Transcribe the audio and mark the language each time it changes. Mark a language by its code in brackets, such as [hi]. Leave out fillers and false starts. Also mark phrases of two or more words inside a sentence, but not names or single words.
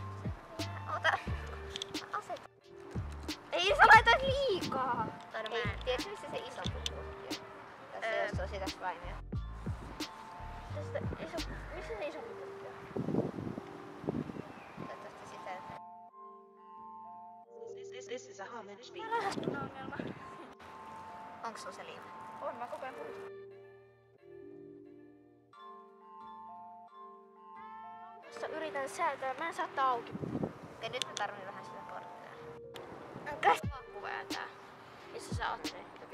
[fi] Ota. Aseta. Ei sä laitat liikaa. Tai no Ei, mä en. tiedätkö missä se isompi kuppi on? Tässä jos se on sitä slimea. Missä se iso kuppi on? Toivottavasti sitä. [en] This is a homage beat. [fi] Ongelma. Onks sulla se liima? On, mä koko ajan puhun. Tässä yritän säätää, mä en saa tää auki. Okei, nyt mä tarvitsen vähän sitä korttia. Käs pakku vääntää. Missä sä oot ne?